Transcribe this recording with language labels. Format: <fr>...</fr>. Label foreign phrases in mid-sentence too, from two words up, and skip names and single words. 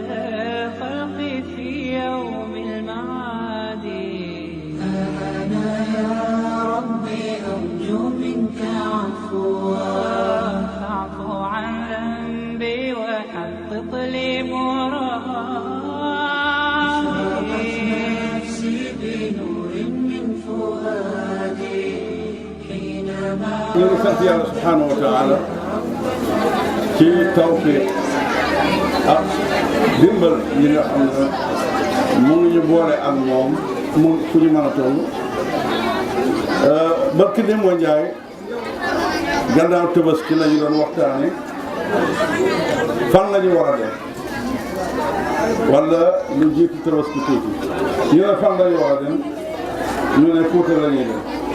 <ar>الخلق في يوم المعاد أنا يا ربي أرجو منك عفوا فاعف عن ذنبي وحقق لي مرادي نفسي بنور من فؤادي حينما</ar> <wo>ñu ngi sant yàlla</wo> <ar>سبحانه وتعالى</ar> <wo>ci tawfiq ak dimbal yi nga xam ne mu ngi ñu boole ak moom mu fu ñu mën a toll barki Demba Ndiaye gannaaw Tabaski la ñu doon waxtaane fan la ñu war a dem wala lu jiitu Tabaski tuuti ñu ne fan la ñu war a dem ñu ne Fuuta la ñuy dem</wo>